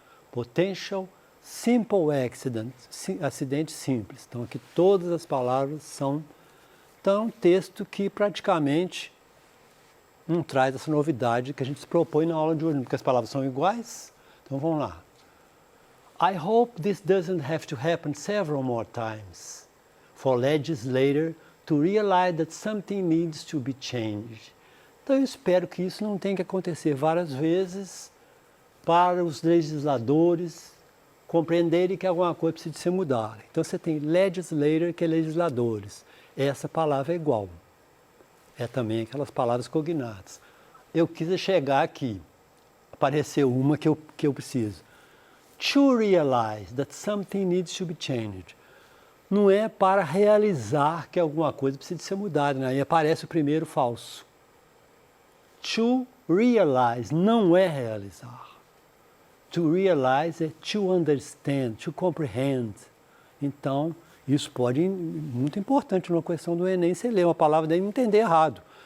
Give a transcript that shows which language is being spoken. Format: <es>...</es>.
<en>Potential, simple accident,</en> <pt>acidente simples. Então aqui todas as palavras são um texto que praticamente não traz essa novidade que a gente se propõe na aula de hoje, porque as palavras são iguais. Então vamos lá.</pt> <en>I hope this doesn't have to happen several more times for legislators to realize that something needs to be changed.</en> <pt>Então eu espero que isso não tenha que acontecer várias vezes para os legisladores compreenderem que alguma coisa precisa ser mudada. Então você tem legislator, que é legisladores. Essa palavra é igual. É também aquelas palavras cognatas. Eu quis chegar aqui. Apareceu uma que eu preciso.</pt> <en>To realize that something needs to be changed.</en> <pt>Não é para realizar que alguma coisa precisa ser mudada, né? Aí aparece o primeiro falso.</pt> <en>To realize</en> <pt>não é realizar.</pt> <en>To realize é to understand, to comprehend.</en> <pt>Então, isso pode, muito importante numa questão do Enem, você ler uma palavra daí e entender errado.</pt>